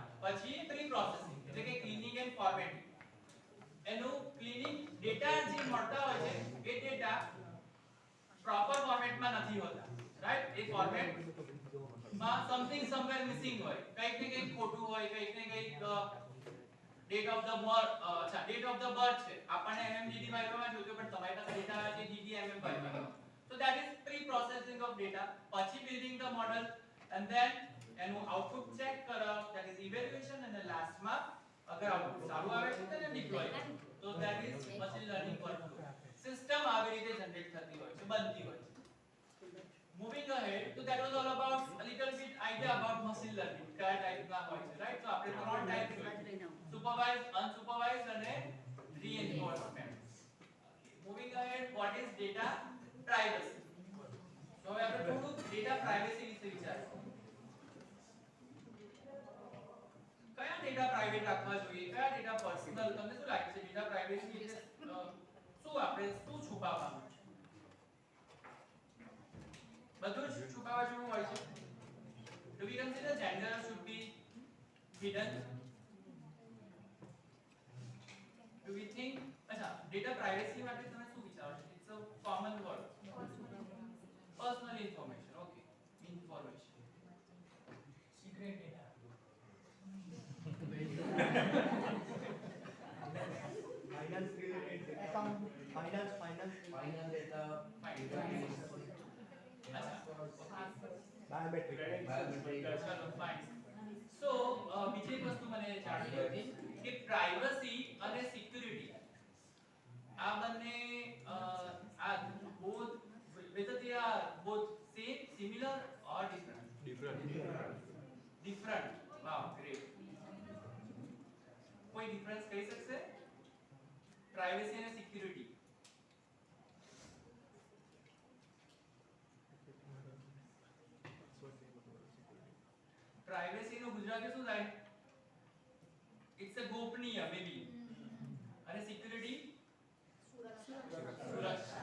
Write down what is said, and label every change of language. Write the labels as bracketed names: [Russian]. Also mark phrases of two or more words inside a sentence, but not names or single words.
[Gujarati] પછી [English] pre processing [Gujarati] એટલે કે [English] cleaning and formatting. [Gujarati] એનું ક્લીનિંગ, ડેટા જે મળતા હોય છે એ ડેટા પ્રોપર ફોર્મેટમાં નથી હોતા, રાઈટ? એ ફોર્મેટમાં [English] something somewhere missing [Gujarati] હોય, કંઈક ને કંઈક ખોટું હોય, કંઈક ને કંઈક [English] date of the birth, [Gujarati] અચ્છા [English] date of the birth [Gujarati] છે આપણને MMDD વાયરોમાં જોઈતો પણ તમારી પાસે ડેટા આવે છે DDMM વાયરોમાં. [English] So that is pre processing of data, પછી building the model and then [Gujarati] એનું આઉટપુટ ચેક કરો, [English] that is evaluation, [Gujarati] અને લાસ્ટમાં અગર આઉટપુટ સારું આવે છે તો એને ડિપ્લોય. [English] So that is machine learning workflow. [Gujarati] સિસ્ટમ આવી રીતે જનરેટ થતી હોય છે, બનતી હોય છે. [English] Moving ahead, so that was all about a little bit idea about machine learning. [Gujarati] કયા ટાઈપના હોય છે, રાઈટ? તો આપણે ત્રણ ટાઈપ જોઈએ: [English] supervised, unsupervised અને reinforcement. Moving ahead, what is data privacy? [Gujarati] તો હવે આપણે થોડું [English] data privacy [Gujarati] વિશે વિચારીશું. કયા ડેટા પ્રાઇવેટ રાખવા જોઈએ, કયા ડેટા પર્સનલ? તમને શું લાગે છે [English] data privacy [Gujarati] એટલે શું આપણે શું છુપાવવાનું છે? બધું જ છુપાવવા જેવું હોય છે. [English] Do we consider gender should be hidden? Do we think [Gujarati] અચ્છા [English] data privacy [Gujarati] માટે તમે શું વિચારો છો? [English] It's a common word. Personal information. Okay. Information. Secret data. Finance related data. Account. Finance data. Biometric. [Gujarati] ચલો ફાઇન. સો બીજી એક વસ્તુ મને જાણવી હતી કે પ્રાઇવસી અને સિક્યુરિટી આ બંને આ [English] both whether they are both same, similar or different? Different. Wow, great. [Gujarati] કોઈ ડિફરન્સ કહી શકશે? પ્રાઇવસી અને સિક્યુરિટી. પ્રાઇવસી નું ગુજરાતી શું થાય? [English] it's a [Gujarati] ગોપનીય [English] may be. [Gujarati] અને સિક્યુરિટી સુરક્ષા.